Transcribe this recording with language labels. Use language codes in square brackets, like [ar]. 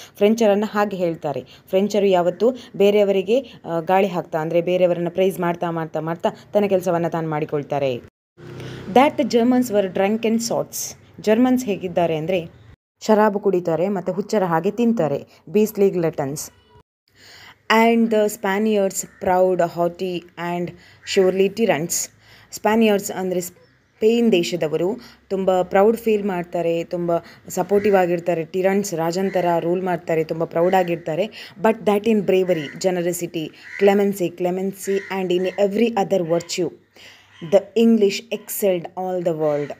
[kn] ಫ್ರೆಂಚರನ್ನು ಹಾಗೆ ಹೇಳ್ತಾರೆ. ಫ್ರೆಂಚರು ಯಾವತ್ತೂ ಬೇರೆಯವರಿಗೆ ಗಾಳಿ ಹಾಕ್ತಾ, ಅಂದರೆ ಬೇರೆಯವರನ್ನು ಪ್ರೈಸ್ ಮಾಡ್ತಾ ಮಾಡ್ತಾ ಮಾಡ್ತಾ ತನ್ನ ಕೆಲಸವನ್ನು ತಾನು ಮಾಡಿಕೊಳ್ತಾರೆ. [en] That the Germans were drunk and sots. [kn] Germans ಹೇಗಿದ್ದಾರೆ ಅಂದರೆ ಶರಾಬು ಕುಡಿತಾರೆ ಮತ್ತು ಹುಚ್ಚರ ಹಾಗೆ ತಿಂತಾರೆ, [en] Beastly gluttons. and the Spaniards proud, haughty and surely tyrants. [kn] ಸ್ಪ್ಯಾನಿಯರ್ಡ್ಸ್ ಅಂದರೆ ಸ್ಪೇನ್ ದೇಶದವರು ತುಂಬ ಪ್ರೌಡ್ ಫೀಲ್ ಮಾಡ್ತಾರೆ, ತುಂಬ ಸಪೋರ್ಟಿವ್ ಆಗಿರ್ತಾರೆ, ಟಿರನ್ಸ್ ರಾಜನ್ ಥರ ರೂಲ್ ಮಾಡ್ತಾರೆ, ತುಂಬ ಪ್ರೌಡಾಗಿರ್ತಾರೆ. [en] But that in bravery, generosity, clemency and in every other virtue the English excelled all the world.